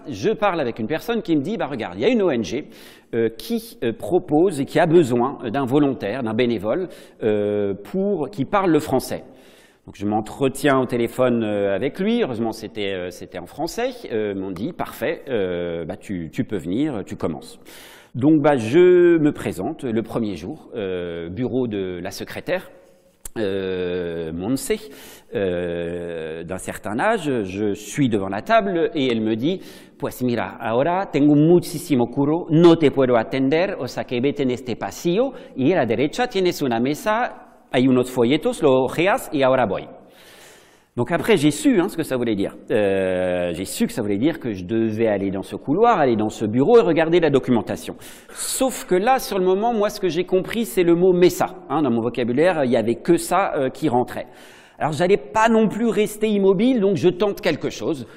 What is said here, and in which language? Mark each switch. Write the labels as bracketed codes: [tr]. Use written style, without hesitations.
[fr] Je parle avec une personne qui me dit, regarde, il y a une ONG qui propose et qui a besoin d'un volontaire, d'un bénévole, qui parle le français. Donc, je m'entretiens au téléphone avec lui. Heureusement, c'était en français. Ils m'ont dit, parfait, tu peux venir, tu commences. Donc, je me présente le premier jour, bureau de la secrétaire. Monse, d'un certain âge, je suis devant la table et elle me dit, [es] pues mira, ahora tengo muchísimo curro, no te puedo atender, o sea que vete en este pasillo y a la derecha tienes una mesa, hay unos folletos, lo ojeas y ahora voy. [fr] Donc après, j'ai su ce que ça voulait dire. J'ai su que ça voulait dire que je devais aller dans ce couloir, aller dans ce bureau et regarder la documentation. Sauf que là, sur le moment, moi, ce que j'ai compris, c'est le mot « mesa ». Dans mon vocabulaire, il n'y avait que ça qui rentrait. Alors, je n'allais pas non plus rester immobile, donc je tente quelque chose.